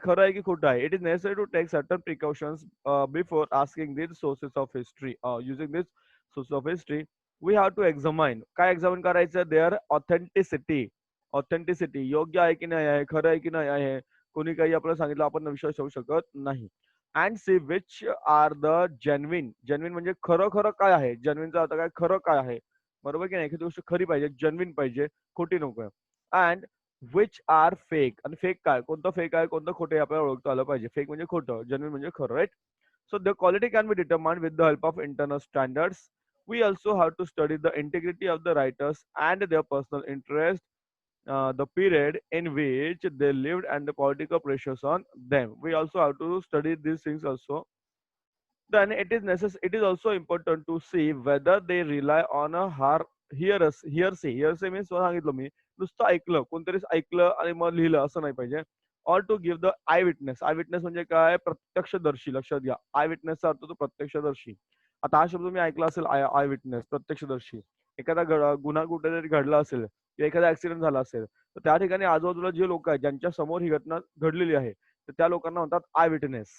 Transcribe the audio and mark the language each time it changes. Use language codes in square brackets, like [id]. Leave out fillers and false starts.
[mr] खरं आहे की खोटं आहे? [en] It is necessary to take certain precautions before asking these sources of history. Using this source of history, we have to examine. [mr] काय examine करायचं? [en] Their authenticity. [mr] Authenticity योग्य आहे की नाही आहे? खरं आहे की नाही आहे? कोणी काही आपल्याला सांगितलं आपण विश्वास ठेवू शकत नाही. [en] And see which are the genuine. [mr] Genuine म्हणजे खरं खरं काय आहे? Genuineचा अर्थ काय? खरं काय आहे? बरोबर की नाही? एखादी गोष्ट खरी पाहिजे, जेन्युइन पाहिजे, खोटी नकोय. [en] and which are fake [mr] आणि फेक काय? कोणतं फेक आहे, कोणतं खोटं आहे आपल्याला ओळखता आलं पाहिजे. फेक म्हणजे खोटं, जेन्युइन म्हणजे खरं, right? [en] So the quality can be determined with the help of internal standards. We also have to study the integrity of the writers and their personal interest, the period in which they lived, and the political pressures on them. We also have to study these things also. Then it is also important to see whether they rely on a hearsay. Hearsay means [mr] सांगितलं मी नुसतं ऐकलं, कोणतरी ऐकलं आणि मग लिहिलं असं नाही पाहिजे. [en] Or to give the eyewitness. [mr] I witness म्हणजे काय? प्रत्यक्षदर्शी. लक्षात घ्या. आय विटनेसचा अर्थ तो प्रत्यक्षदर्शी. आता हा शब्द मी ऐकला असेल, आय आय विटनेस, प्रत्यक्षदर्शी. एखादा गुन्हा कुठेतरी घडला असेल किंवा एखादा ऍक्सिडेंट झाला असेल, तर त्या ठिकाणी आजूबाजूला जे लोक आहेत ज्यांच्या समोर ही घटना घडलेली आहे, तर त्या लोकांना म्हणतात आय विटनेस.